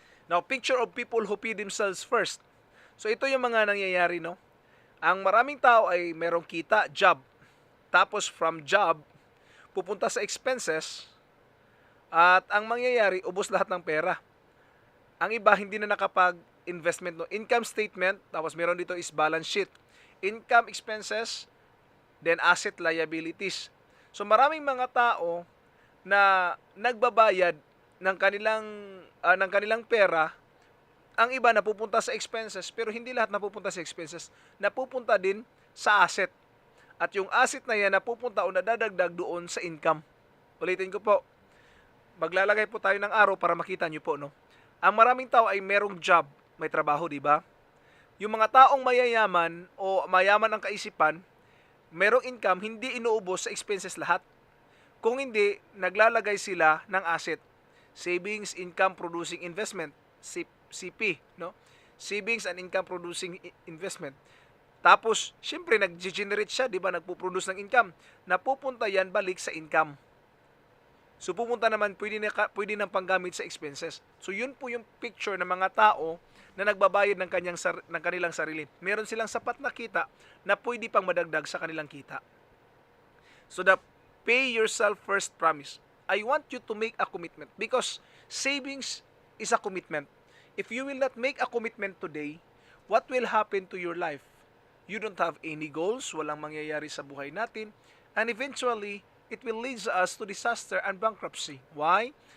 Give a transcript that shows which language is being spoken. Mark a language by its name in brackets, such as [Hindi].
[English] Now, picture of people who pay themselves first. [Filipino] So, ito yung mga nangyayari, no? Ang maraming tao ay merong kita, job. Tapos, from job, pupunta sa expenses, at ang mangyayari, ubos lahat ng pera. Ang iba, hindi na nakapag-investment, no? Income statement, tapos meron dito is balance sheet. [English] income, expenses, then asset, liabilities. [Filipino] So maraming mga tao na nagbabayad ng kanilang pera, ang iba napupunta sa expenses, pero hindi lahat napupunta sa expenses, napupunta din sa asset. At yung asset na yan napupunta o nadadagdag doon sa income. Ulitin ko po, maglalagay po tayo ng arrow para makita nyo po, no? Ang maraming tao ay merong job, may trabaho, di ba? Yung mga taong mayayaman o mayaman ang kaisipan, merong income, hindi inuubos sa expenses lahat. Kung hindi, naglalagay sila ng asset. [English] Savings, Income Producing Investment, CP, no? Savings and Income Producing Investment. [Filipino] Tapos, syempre, nag-generate siya, di ba? Nagpo-produce ng income. Napupunta yan balik sa income. So, pupunta naman, pwede nang panggamit sa expenses. So, yun po yung picture ng mga tao na nagbabayad ng kanilang sarili. Meron silang sapat na kita na pwede pang madagdag sa kanilang kita. [English] So, the pay yourself first promise. I want you to make a commitment because savings is a commitment. If you will not make a commitment today, what will happen to your life? You don't have any goals, [Filipino] walang mangyayari sa buhay natin, [English] and eventually, it will lead us to disaster and bankruptcy. Why?